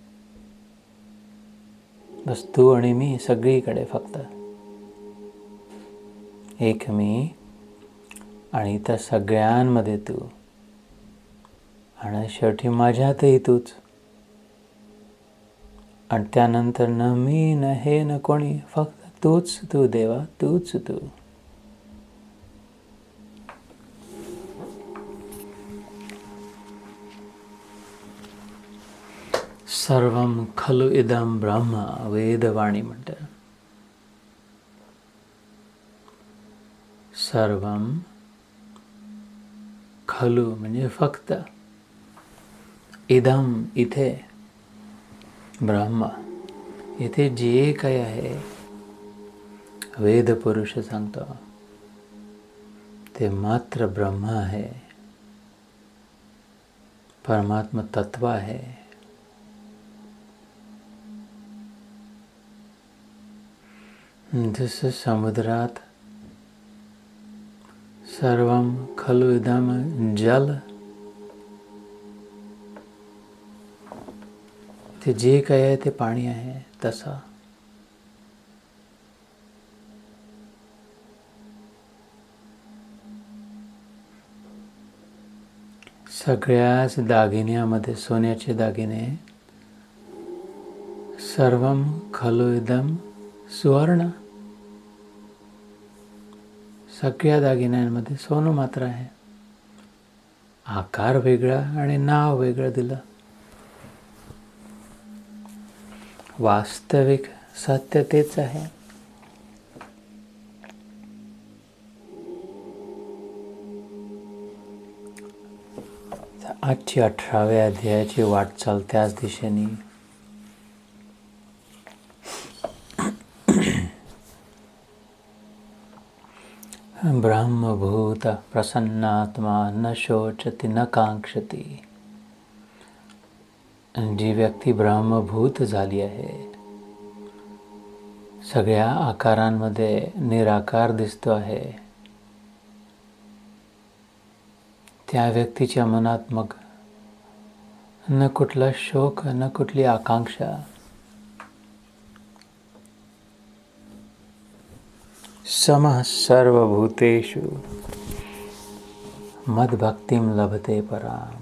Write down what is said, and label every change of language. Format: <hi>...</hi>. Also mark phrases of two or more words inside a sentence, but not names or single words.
<mr>बस तू आणि मी सगळीकडे, फक्त एक मी आणि त्या सगळ्यांमध्ये तू, आणि शेवटी माझ्यातही तूच. आणि त्यानंतर न मी, न हे, न कोणी, फक्त तूच तू देवा, तूच तू.</mr> <sa>सर्वं खलु इदं ब्रह्म,</sa> <mr>वेदवाणी म्हणते.</mr> <sa>सर्वं खलु</sa> <mr>म्हणजे फक्त, इदम इथे, ब्रह्म इथे जे काही आहे, वेदपुरुष सांगतो ते मात्र ब्रह्म आहे, परमात्मा तत्व आहे. जसं समुद्रात</mr> <sa>सर्वं खलु इदम जल,</sa> <mr>ते जे काही आहे ते पाणी आहे, तसा सगळ्याच दागिन्यामध्ये, सोन्याचे दागिने,</mr> <sa>सर्वं खलु इदं सुवर्ण,</sa> <mr>सगळ्या दागिन्यांमध्ये सोनं मात्र आहे. आकार वेगळा आणि नाव वेगळं दिलं. वास्तविक सत्य तेच आहे. आजची 18व्या अध्यायाची वाटचाल त्याच दिशेने.</mr> <sa>ब्रह्मभूत प्रसन्नात्मा न शोचती न कांक्षती.</sa> <mr>जी व्यक्ती ब्रह्मभूत झाली आहे, सगळ्या आकारांमध्ये निराकार दिसतो आहे, त्या व्यक्तीच्या मनात मग न कुठला शोक, न कुठली आकांक्षा.</mr> <sa>समः सर्वभूतेषु मद्भक्तिं लभते पराम.</sa>